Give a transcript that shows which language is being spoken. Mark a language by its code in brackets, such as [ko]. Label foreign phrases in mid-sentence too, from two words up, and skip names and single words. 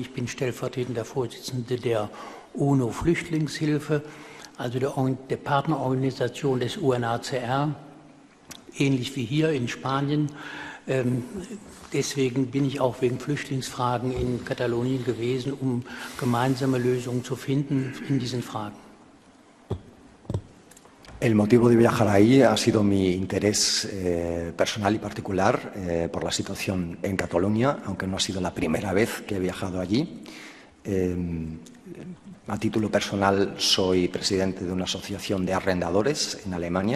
[de] Ich bin stellvertretender Vorsitzender der UNO-Flüchtlingshilfe, also der Partnerorganisation des UNHCR, ähnlich wie hier in Spanien. Deswegen bin ich auch wegen Flüchtlingsfragen in Katalonien gewesen, um gemeinsame Lösungen zu finden in diesen Fragen. [es] El motivo de viajar ahí ha sido mi interés personal y particular por la situación en Cataluña, aunque no ha sido la primera vez que he viajado allí. A título personal soy presidente de una asociación de arrendadores en Alemania.